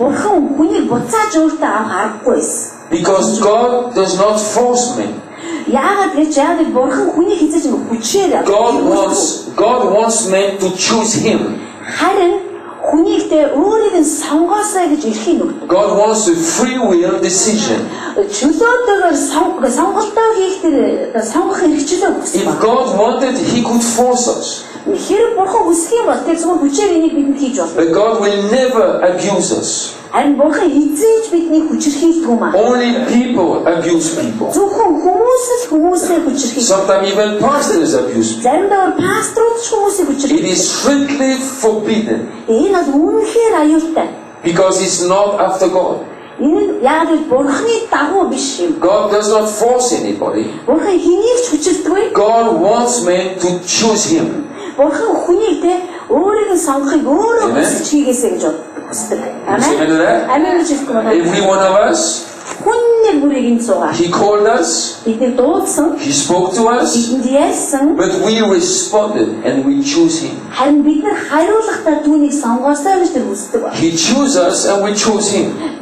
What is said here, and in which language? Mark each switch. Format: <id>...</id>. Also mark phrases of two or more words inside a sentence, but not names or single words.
<en>Because God does not force men. God wants men to choose him. God wants a free will decision.</en> <mn>чөлөөтэйгээр сонголтоо хийх тэр сонгох хэрэгчлээ өгсөн.</mn> <en>If God wanted, He could force us.</en> <mn>Хэрэг бурхан хүсэх юм бол тэр зөвхөн хүчээр энийг бидэнд хийж болно.</mn> <en>But God will never abuse us.</en> <mn>Харин бурхан хизээж биднийг хүчрхийлдэг юм аа.</mn> <en>Only people abuse people.</en> <mn>Зөвхөн хүмүүс л хүмүүсээ хүчрхийлдэг.</mn> <en>Sometimes even pastors abuse people.</en> <mn>Заримдаа пасторууд ч хүмүүсийг хүчрхийлдэг.</mn> <en>It is strictly forbidden.</en> <mn>Энэ бол үнэхээр аюултай.</mn> <en>Because it's not after God.</en> <mn>Энэ яг л бурханы дагуу биш юм.</mn> <en>God does not force anybody.</en> <mn>Бурхан хэнийг ч хүчилдэггүй.</mn> <en>God wants men to choose Him.</en> <mn>Бурхан хүнийг тэ өөрийг нь сонгохыг өөрөө хүсэж хийгээсэй гэж хүсдэг. Амен.</mn> <en>Every one of us, He called us, He spoke to us, but we responded and we choose Him. He chose us and we chose Him.</en>